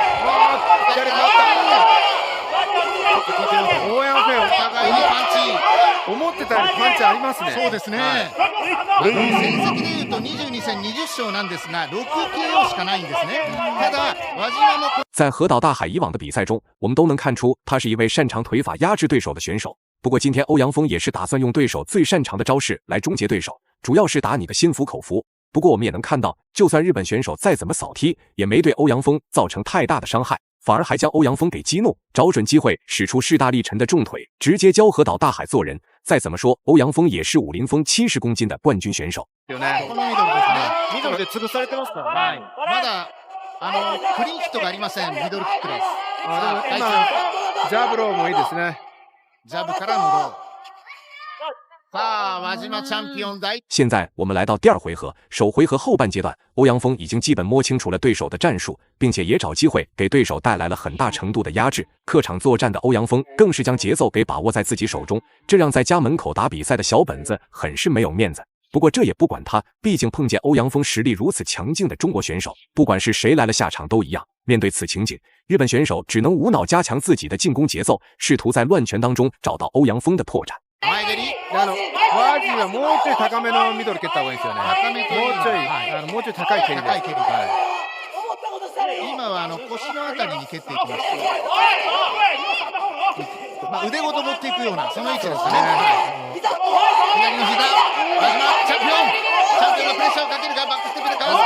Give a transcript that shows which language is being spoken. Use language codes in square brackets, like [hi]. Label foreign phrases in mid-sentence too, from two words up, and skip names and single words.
[ja] 左回った。オヤフェンお互いにパンチ、思ってたよりパンチありますね。そうですね。戦績でいうと22戦20勝なんですが6 KO しかないんですね。ただ輪島も [zh] 在河岛大海以往的比赛中，我们都能看出他是一位擅长腿法压制对手的选手。不过今天欧阳锋也是打算用对手最擅长的招式来终结对手，主要是打你的心服口服。不过我们也能看到，就算日本选手再怎么扫踢，也没对欧阳锋造成太大的伤害，反而还将欧阳锋给激怒，找准机会使出势大力沉的重腿，直接教河岛大海做人。再怎么说，欧阳锋也是武林风70公斤的冠军选手。 [ja] このミドルですね。ミドルで潰されてますからね。まだクリーンヒットがありません。ミドルキックです。今ジャブローもいいですね。ジャブからのロー。さあ、輪島チャンピオン大。 [zh] 现在我们来到第2回合，首回合后半阶段，欧阳锋已经基本摸清楚了对手的战术，并且也找机会给对手带来了很大程度的压制。客场作战的欧阳锋更是将节奏给把握在自己手中，这让在家门口打比赛的小本子很是没有面子。不过这也不管他，毕竟碰见欧阳锋实力如此强劲的中国选手，不管是谁来了下场都一样。面对此情景，日本选手只能无脑加强自己的进攻节奏，试图在乱拳当中找到欧阳锋的破绽。 [ja] 前蹴り。ワジはもうちょい高めのミドル蹴った方がいいですよね。高めというもうちょい、もうちょい高い蹴りで。高い蹴りで。は腰のあたりに蹴っていきました。腕ごと持っていくようなその位置ですね。左の膝、真島チャンピオンがプレッシャーをかけるがバックステップでかわす。